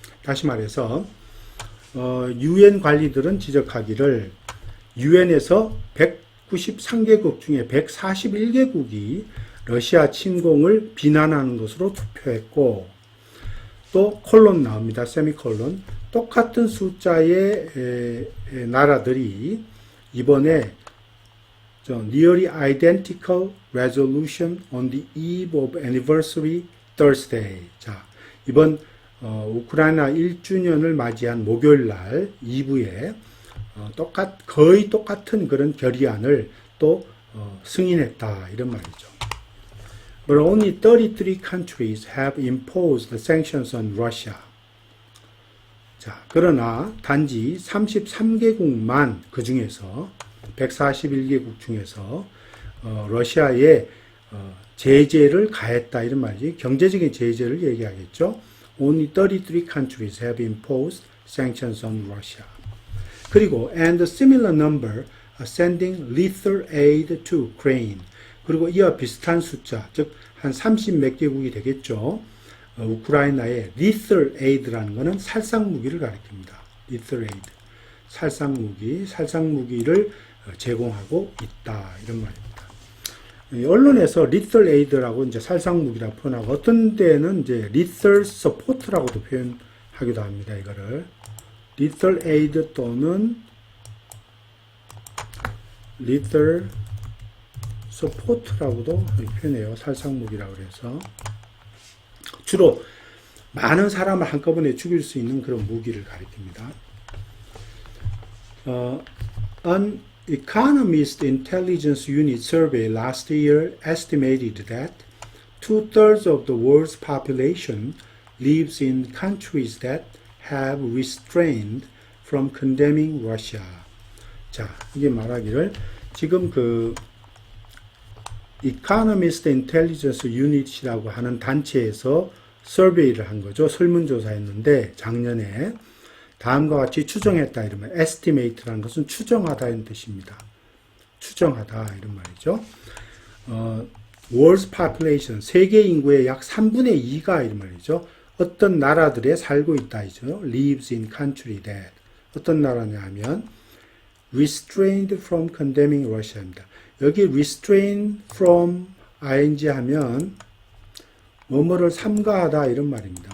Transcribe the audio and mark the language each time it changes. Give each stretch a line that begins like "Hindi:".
Korean: 다시 말해서 유엔 관리들은 지적하기를 유엔에서 193개국 중에 141개국이 러시아 침공을 비난하는 것으로 투표했고 또 콜론 나옵니다. 세미콜론. 똑같은 숫자의 나라들이 이번에
English: nearly identical resolution on the eve of anniversary Thursday.
Korean: 자, 이번 우크라이나 1주년을 맞이한 목요일 날 2부에 거의 똑같은 그런 결의안을 또 승인했다 이런 말이죠.
English: But only 33 countries have imposed sanctions on Russia.
Korean: 자, 그러나 단지 33개국만 그 중에서 141개국 중에서 러시아에 제재를 가했다 이런 말이지. 경제적인 제재를 얘기하겠죠.
English: Only 33 countries have imposed sanctions on Russia. 그리고 and a similar number are sending lethal aid to Ukraine.
Korean: 그리고 이와 비슷한 숫자, 즉 한 30 몇 개국이 되겠죠. 우크라이나에 lethal aid라는 것은 살상무기를 가리킵니다. lethal aid, 살상무기를 제공하고 있다 이런 말입니다. 언론에서 lethal aid라고 이제 살상무기라고 표현하고 어떤 데는 이제 lethal support라고도 표현하기도 합니다. 이거를 lethal aid 또는 lethal support라고도 표현해요. 살상무기라고 해서 주로 많은 사람을 한꺼번에 죽일 수 있는 그런 무기를 가리킵니다.
English: An Economist Intelligence Unit survey last year estimated that 2/3 of the world's population lives in countries that have restrained from condemning Russia.
Korean: 자, 이게 말하기를 지금 그 Economist Intelligence Unit이라고 하는 단체에서 서베이를 한 거죠. 설문조사했는데 작년에 다음과 같이 추정했다 이러면 estimate라는 것은 추정하다 이런 뜻입니다. 추정하다 이런 말이죠. World's population 세계 인구의 약 3분의 2가 이런 말이죠. 어떤 나라들에 살고 있다 이죠.
English: lives in country that
Korean: 어떤 나라냐 하면
English: restrained from condemning Russia입니다.
Korean: 여기 restrain from ing 하면 뭐뭐를 삼가하다 이런 말입니다.